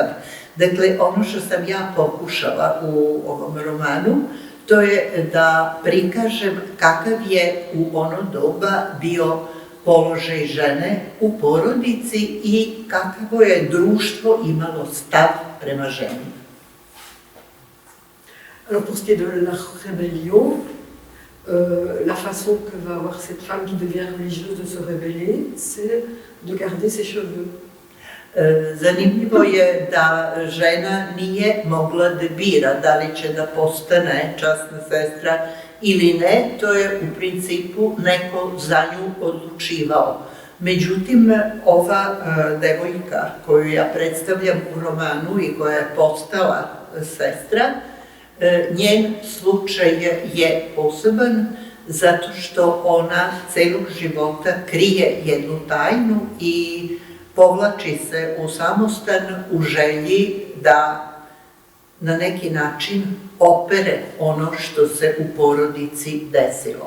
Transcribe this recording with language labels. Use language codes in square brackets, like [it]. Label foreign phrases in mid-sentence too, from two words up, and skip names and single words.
[sr] Dakle, ono što sam ja pokušala u ovom romanu, to je da prikažem kakav je u ono doba bio položaj žene u porodici i kakvo je društvo imalo stav prema ženi. [fr] Alors pour ce qui est de la rébellion, la façon que va avoir cette femme qui devient religieuse de se rebeller, c'est de garder ses cheveux. [sr] Zanimljivo je da žena nije mogla da bira da li će da postane časna sestra ili ne, to je u principu neko za nju odlučivao. Međutim, ova devojka koju ja predstavljam u romanu i koja je postala sestra, njen slučaj je poseban zato što ona celog života krije jednu tajnu i povlači se u samostan u želji da na neki način opere ono što se u porodici desilo.